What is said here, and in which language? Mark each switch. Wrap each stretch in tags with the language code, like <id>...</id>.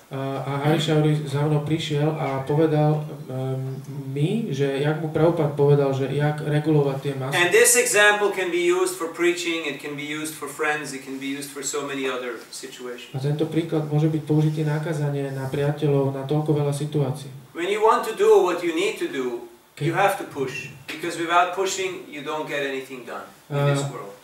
<sk>A Hare za mnou prišiel a povedal mi, že jak mu Prabhupada povedal, že jak regulovať tie masy.</sk> <en>And this example can be used for preaching, it can be used for friends, it can be used for so many other situations.</en> <sk>A tento príklad môže byť použitý na kázanie, na priateľov, na toľko veľa situácií.</sk> <en>When you want to do what you need to do, you have to push. Because without pushing, you don't get anything done in this world.</en>